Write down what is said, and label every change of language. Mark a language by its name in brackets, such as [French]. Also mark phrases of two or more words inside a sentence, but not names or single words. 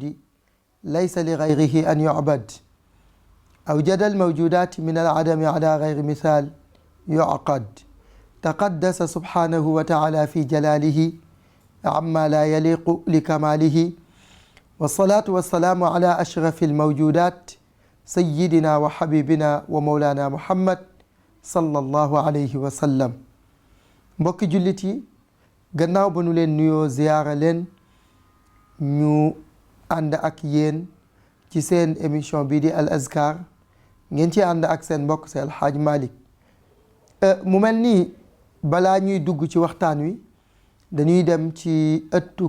[Arabic] ليس لغيره أن يعبد أوجد الموجودات من العدم على غير مثال يعقد تقدس سبحانه وتعالى في جلاله عما لا يليق لكماله والصلاة والسلام على أشرف الموجودات سيدنا وحبيبنا ومولانا محمد صلى الله عليه وسلم. [Wolof] mbokki jullit yi gannaaw ba nu leen nuyoo ziyaara leen ñu ànd ak yéen ci seen émission bii di al azkar ngeen ci ànd ak seen mbokk si alxaaj Malick mu mel nii balaa ñuy dugg ci waxtaan wi dañuy dem ci ëttu